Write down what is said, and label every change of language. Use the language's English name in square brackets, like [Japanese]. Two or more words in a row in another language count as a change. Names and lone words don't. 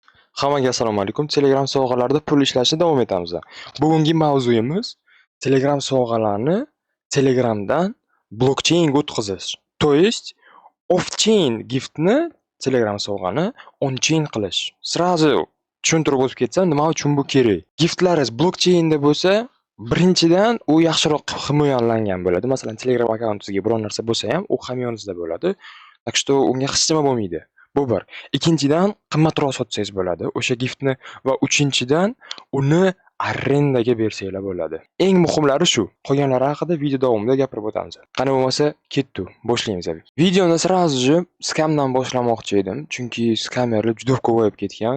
[Uzbek] Hammaga assalomu alaykum. Telegram sovg'alarida pul ishlashda davom etamiz. Bugungi mavzuyimiz Telegram sovg'alarni Telegramdan blockchainga o'tkazish. [Russian] То есть [Uzbek] off-chain giftni Telegram sovg'ani on-chain qilish. Srazu tushuntirib o'tib ketsam, nima uchun bu kerak? Giftlaringiz blockchainda bo'lsa, birinchidan u yaxshiroq himoyalangan bo'ladi. Masalan, Telegram akkauntingizga biror narsa bo'lsa ham, u hamyoningizda bo'ladi. [Russian] Так что [Uzbek] unga hech nima bo'lmaydi. Bu bir. Ikkinchidan qimmatroq sotsangiz bo'ladi o'sha giftni va uchinchidan uni arrendaga bersanglar bo'ladi. Eng muhimlari shu. Qolganlari haqida video davomida gapirib o'tamiz. Qani bo'lmasa, ketdi, boshlaymiz. Videoni sразу skamdan boshlamoqchi edim, chunki skamerlar juda ko'payib ketgan.